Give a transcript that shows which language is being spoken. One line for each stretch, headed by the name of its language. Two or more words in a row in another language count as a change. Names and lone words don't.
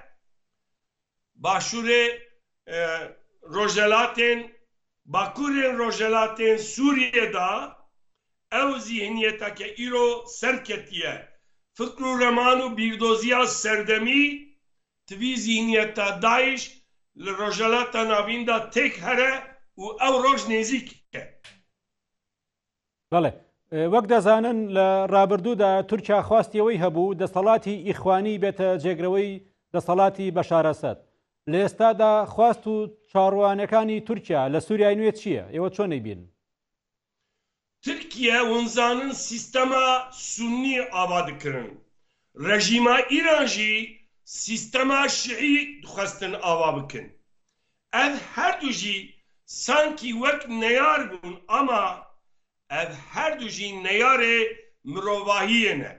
Kurdish: Başûrê rojelatên bakurên rojelatên Sûriyê da ew zihniyeteke îro serketiye. Fikr û reman û bîrdoziya serdemî tivî zihniyeta Daeş li rojelata navîn da têk here û ew roj nêzik e.
Central Kurdish: بەڵێ وەک دەزانن لە ڕابردوودا تورکیا خواستیەوەی هەبوو دەسەڵاتی ئیخوانی بێتە جێگرەوەی دەسەڵاتی بەشار ئەسەد. لە ئێستادا خواست و چاڕوانەکانی تورکیا لە سووریای نوێ چییە؟ ئێوە چۆن نەیبین؟
Kurdish: Tirkiye hunzanın sistema Sunni ava dikirin. Rejîma İran jî sistema Şiî dixwestin ava bikin. Ev her du jî sankî wek neyar bûn ama ev her du jî neyarê mirovahiyê ne.